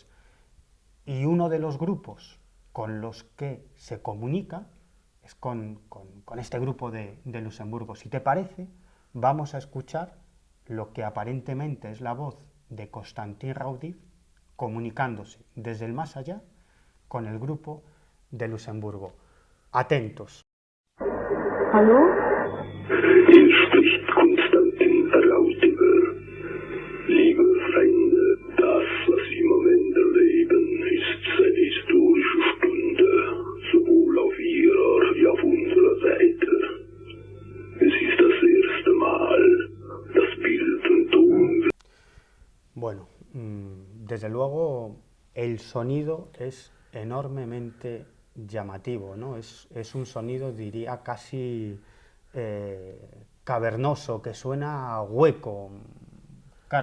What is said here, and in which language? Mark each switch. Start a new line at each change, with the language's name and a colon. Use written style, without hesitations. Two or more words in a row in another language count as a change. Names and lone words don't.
Spanish: Y uno de los grupos con los que se comunica es con este grupo de Luxemburgo. Si te parece, vamos a escuchar lo que aparentemente es la voz de Constantin Raudif comunicándose desde el más allá con el grupo de Luxemburgo. Atentos. ¿Aló?
German: Hier spricht Konstantin Raudif. Liebe Freunde, das, was Sie im Moment erleben, ist eine historische Stunde, sowohl auf Ihrer wie auf unserer Seite. Es ist das erste Mal, dass Bild und Ton...
Spanish: Bueno, desde luego el sonido es enormemente llamativo, ¿no? Es un sonido, diría, casi cavernoso, que suena hueco.